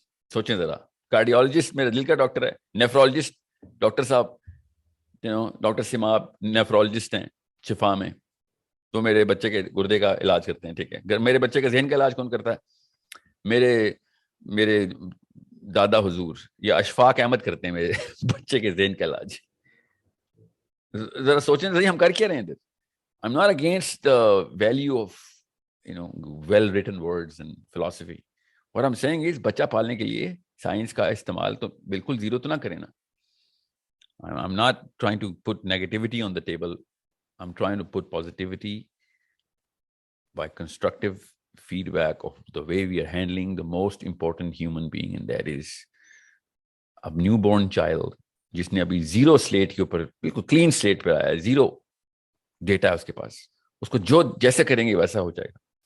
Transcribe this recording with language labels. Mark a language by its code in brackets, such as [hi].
[ur] سوچیں ذرا, کارڈیولوجسٹ میرے دل کا ڈاکٹر ہے, نیفرولوجسٹ ڈاکٹر صاحب, ڈاکٹر سماب نیفرولوجسٹ ہیں شفا میں, تو میرے بچے کے گردے کا علاج کرتے ہیں. ٹھیک ہے, میرے بچے کے ذہن کا علاج کون کرتا ہے؟ میرے دادا حضور یا اشفاق احمد کرتے ہیں میرے بچے کے ذہن کا علاج. ذرا سوچیں صحیح, ہم کر کیا رہے ہیں؟ [en] I'm not against the value of well written words and philosophy. What I'm saying is [ur] بچہ پالنے کے لیے سائنس کا استعمال تو بالکل 0 تو نہ کریں نا. [en] I'm not trying to put negativity on the table. I'm trying to put positivity by constructive feedback of the way we are handling the most important human being, and that is a newborn child [ur] جس نے ابھی 0 slate کے اوپر, بالکل clean slate پہ آیا ہے, 0 data اس کے پاس, اس کو جو جیسے کریں گے ویسا ہو جائے گا.